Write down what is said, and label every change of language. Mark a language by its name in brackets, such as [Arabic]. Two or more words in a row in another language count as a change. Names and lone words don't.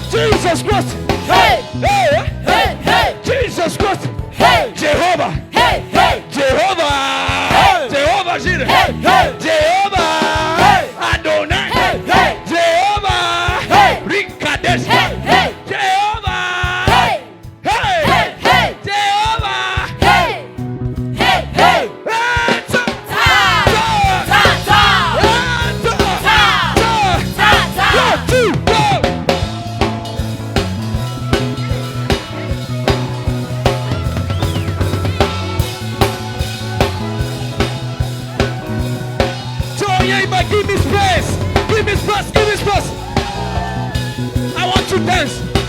[English] Jesus Christ! Hey. Hey! Hey, hey. Jesus Christ! Hey. Jehovah! Hey, hey. Jehovah! Hey. Jehovah Jireh! Hey, hey. Jehovah! Hey. Adonai! Hey, hey. Jehovah! Hey. Rikadesh! Hey, hey. Jehovah! Hey. Hey! Hey, hey. Jehovah! Hey. Hey, hey. Enter! Ta. Ta, ta. Enter! Ta. Ta, ta. One, two, go! Tell your neighbor, give me space! Give me space! Give me space! I want to dance!